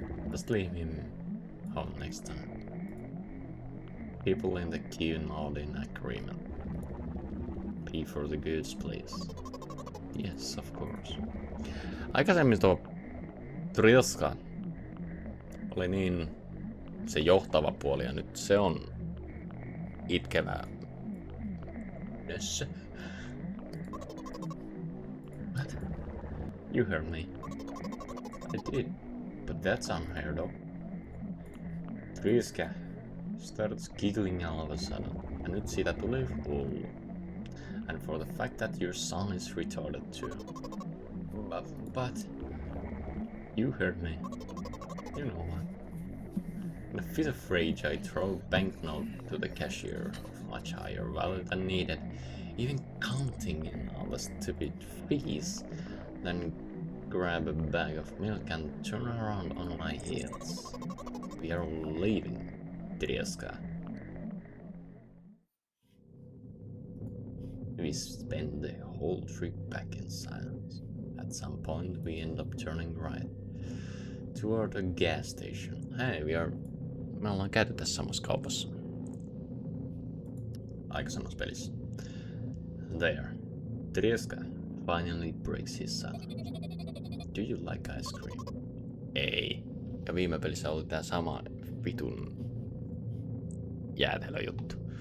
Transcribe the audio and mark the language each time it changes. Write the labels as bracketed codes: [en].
[en] Just leave him home next time. People in the queue nod in agreement. Pay for the goods, please. Yes, of course. [fi] Aikaisemmin tuo Trilska oli niin se johtava puoli ja nyt se on itkevää nössö. [en] What? You heard me. I did, but that's unheard of. Trilska starts giggling all of a sudden, [fi] ja nyt siitä tuli hullu. [en] And for the fact that your son is retarded too. But you heard me. You know what? In a fit of rage, I throw a banknote to the cashier of much higher value than needed, even counting in all the stupid fees, then grab a bag of milk and turn around on my heels. We are leaving, Trieska. We spend the whole trip back in silence. At some point we end up turning right toward a gas station. [fi] Hei, me ollaan käyty tässä samassa kaupassa. Aikaisemmassa pelissä. [en] There. Trieska finally breaks his silence. Do you like ice cream? [fi] Ei. Ja viime pelissä oli tää sama vitun jäätelöjuttu.